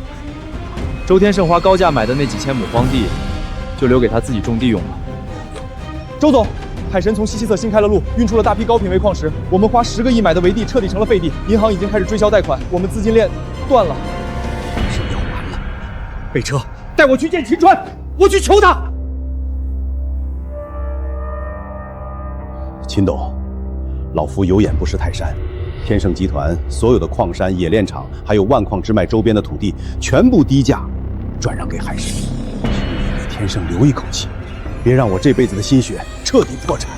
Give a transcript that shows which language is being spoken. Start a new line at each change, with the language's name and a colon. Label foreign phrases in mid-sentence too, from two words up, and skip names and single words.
Chinese: 周天盛花高價買的那幾千畝荒地，就留給他自己種地用了。周總，海神從西側新開了路，運出了大批高品位礦石。我們花10個億買的圍地徹底成了廢地，銀行已經開始追銷貸款，我們資金鏈斷了。是要完了。備車，帶我去見秦川，我去求他。秦董，老夫有眼不识泰山，天盛集团所有的矿山、冶炼厂，还有万矿支脉周边的土地，全部低价转让给海神。请你给天盛留一口气，别让我这辈子的心血彻底破产。